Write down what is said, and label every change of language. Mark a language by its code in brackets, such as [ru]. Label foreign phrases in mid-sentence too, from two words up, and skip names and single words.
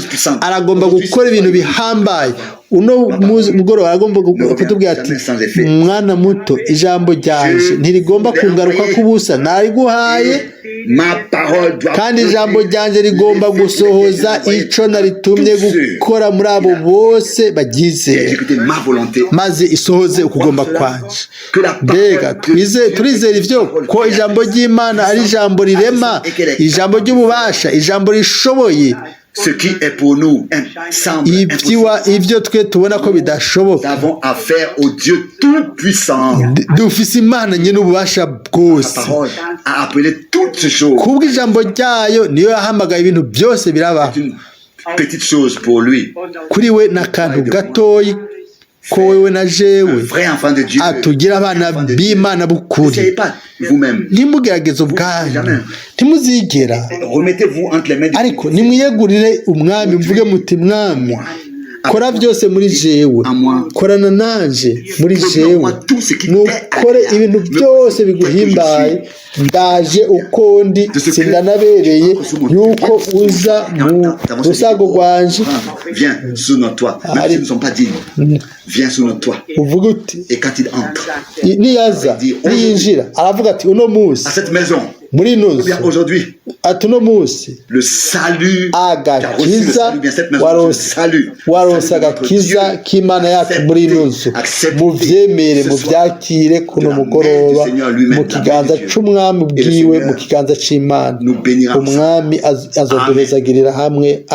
[rn] Aragomba gukora ibintu bihambaye. uno mugoroba aragomba kutubwira ati mwana muto, ijambo ryanje ntirigomba kungaruka kubusa, nariguhaye kandi ijambo ryanje rigomba gusohoza ico naritumye gukora muri abo bose bagize, maze isohoze ukugomba kwanje. Mbega turizera ivyo ko ijambo ry'Imana ari ijambo rirema, ijambo ry'ububasha, ijambo rishoboye. [fr] Ce qui est pour nous semble [rn] ibyo twe tubona ko bidashoboka. [fr] Nous avons affaire au Dieu tout-puissant. [rn] Dufise Imana nyine ububasha bwose. [fr] La parole a appelé toutes ces choses. [rn] Kubwo ijambo ryayo niyo yahamagaye ibintu byose birabaho. [fr] Petite chose pour lui. [rn] Kuri we n'akantu gatoyi ko wewe na jewe atugira abana b'Imana b'ukuri. Ntimugerageze ubwanyu, ntimuzigera, ariko nimwiyegurire umwami, mvuge muti mwami kora byose muri jewe, korana nanje muri jewe, nukore ibintu byose biguhimbaye. Ndaje uko ndi, sindanabereye yuko uza mu rusago rwanje. [fr] Viens sous notre toit, même s'ils ne sont pas dignes. Viens sous notre toit. [rn] Uvuga uti, [fr] et quand il entre, [rn] niyaza niyinjira aravuga ati uno munsi [fr] à cette maison, [rn] muri ino nzu, [fr] aujourd'hui, [rn] ati uno munsi [fr] le salut, [rn] agakiza waronse agakiza k'Imana yacu muri ino nzu. Muvyemere, muvyakire kuno mugoroba mu kiganza c'umwami bwiwe, mu kiganza c'Imana. Umwami azoduhezagirira hamwe.